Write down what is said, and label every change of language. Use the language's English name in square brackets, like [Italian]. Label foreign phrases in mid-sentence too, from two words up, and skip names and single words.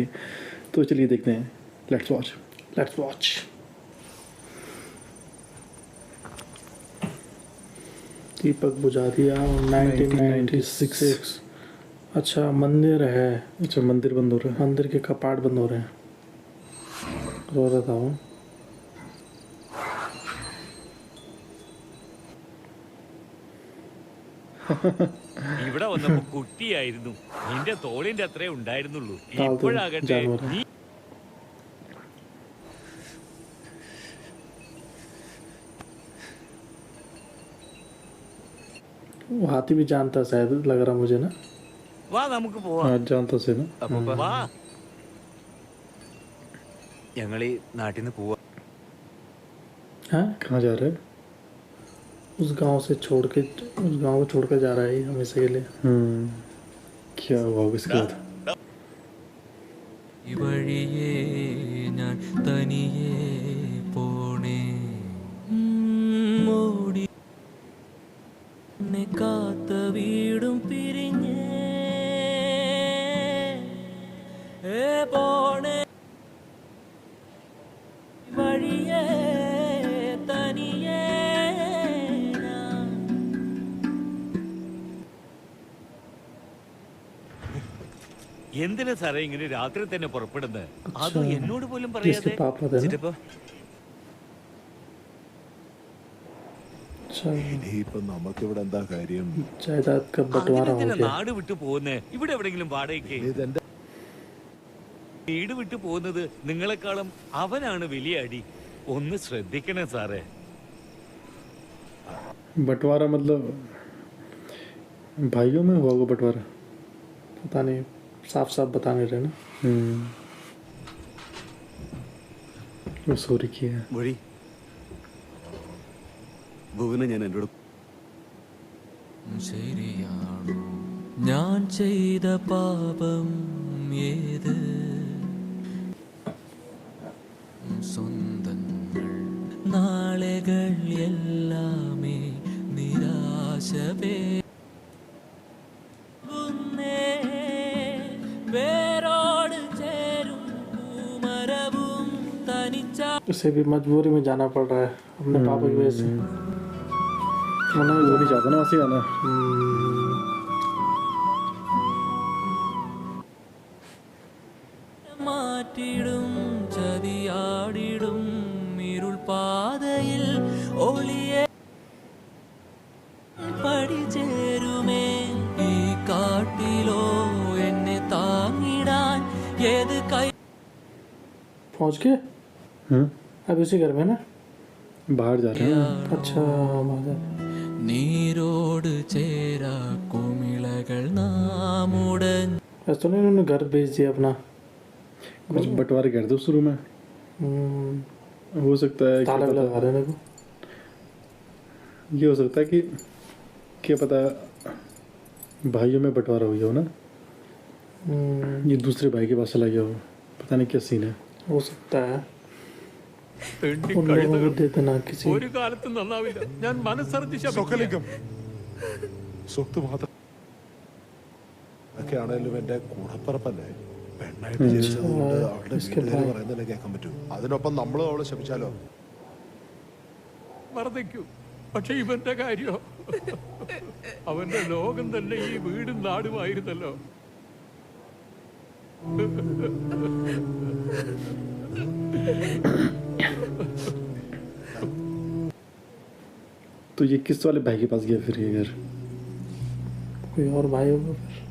[Hindi] तो चलिए देखते हैं। [English] let's watch. [Hindi] दीपक बुझादिया 1996। अच्छा, मंदिर है। अच्छा, मंदिर बंद हो रहा है। मंदिर के कपाट बंद हो रहे हैं। रो रहा था वो। [Malayalam] ഇവിടെ വന്നപ്പോ കുട്ടിയായിരുന്നു, നിന്റെ തോളിന്റെ അത്രേ ഉണ്ടായിരുന്നുള്ളൂ. ഇപ്പോഴാകട്ടെ നീ [Hindi] वो हाथी भी जानता शायद, लग रहा मुझे ना। [Malayalam] വാ നമുക്ക് പോവാം. [Hindi] हाँ, जानता से ना। [Malayalam] വാ. ഞങ്ങളീ നാട്ടിൽ നിന്ന് പോവാ. [Hindi] हाँ, कहाँ जा रहे हैं? उस गांव को छोड़कर जा रहा है ये हमेशा के लिए। क्या हुआ इसके बाद? [Malayalam] വഴിയേ ഞാൻ തനിയേ പോണേ മോടി കാത്ത വീടും പിരിഞ്ഞേ പോണേ വഴിയേ തനിയേ ഞാൻ. എന്തിനാ സാറേ ഇങ്ങനെ രാത്രി തന്നെ പുറപ്പെടുന്നത്? അത് എന്നോട് പോലും [Hindi] इसके [Malayalam] പറയാതെ. [Hindi] पापा थे ना। [Malayalam] ചിറ്റപ്പ [Hindi] अच्छा, [Malayalam] ഇനിയിപ്പോ നമുക്കിവിടെ എന്താ കാര്യം? [Hindi] जायदाद का बंटवारा हो [Malayalam] അതിനെന്തിനാ [Hindi] गया। [Malayalam] നാട് വിട്ടു പോകുന്നേ? ഇവിടെ എവിടെങ്കിലും വാടകയ്ക്ക് ഇതെന്റെ വീട് വിട്ടു പോകുന്നത് നിങ്ങളെക്കാളും അവനാണ് വലിയ അടി. ഒന്ന് ശ്രദ്ധിക്കണേ സാറേ. [Hindi] बंटवारा मतलब भाइयों में हुआ होगा बंटवारा। पता नहीं, साफ साफ बता नहीं रहे ना। वो सॉरी किया है। [Malayalam] വഴി ഭുവനെ ഞാൻ എന്നോട് ശരിയാണോ ഞാൻ ചെയ്ത പാപം ഏത്? സ്വന്തങ്ങൾ നാളുകൾ എല്ലാമേ നിരാശ വേരോട് ചേരും പൂമരവും തനിച്ച. [Hindi] उसे भी मजबूरी में जाना पड़ रहा है अपने पापा की वजह से। वो नहीं चाहता ना वैसे आना। [Malayalam] മാറ്റിടും ചതിയാടിടും ഇരുൾ പാതയിൽ ഒളിയെ പടിചേരുമേ ഈ കാട്ടിലോ എന്നെ താങ്ങിടാൻ ഏത് കൈ. [Hindi] पहुंच गए अब इसी घर में ना। बाहर जा रहे हैं। अच्छा, बाहर। [Malayalam] നീരോട് ചേരാ കുമിളകൾ നാമുടൻ. [Hindi] ऐसा तो नहीं उन्होंने घर भेज दिया अपना। कुछ बंटवारे कर दो शुरू में। हो सकता है ताला भी लगा देने को। ये हो सकता है कि क्या पता भाइयों में बंटवारा हुई हो ना। ये दूसरे भाई के पास चला गया हो, पता नहीं क्या सीन है। हो सकता है उन लोगों को दे देना किसी। [Malayalam] ഒരു കാലത്തും നന്നാവില്ല. ഞാൻ മനസ്സറിഞ്ഞ് ശപിക്കാം. സ്വത്ത് മാത്രം ഒക്കെ ആണേലും എന്റെ കൂടപ്പറപ്പല്ലേ. പെണ്ണായിട്ട് ജനിച്ചതുകൊണ്ട് അവളുടെ വീട്ടുകാര് പറയുന്നതല്ലേ കേൾക്കാൻ പറ്റൂ. അതിനൊപ്പം നമ്മളും അവളെ ശപിച്ചാലോ? വർദ്ധിക്കൂ. പക്ഷെ ഇവന്റെ കാര്യോ, അവന്റെ ലോകം തന്നെ ഈ വീടും നാടുമായിരുന്നല്ലോ. [Hindi] तो ये किस वाले भाई के पास गया फिर ये घर? कोई और भाई होगा फिर।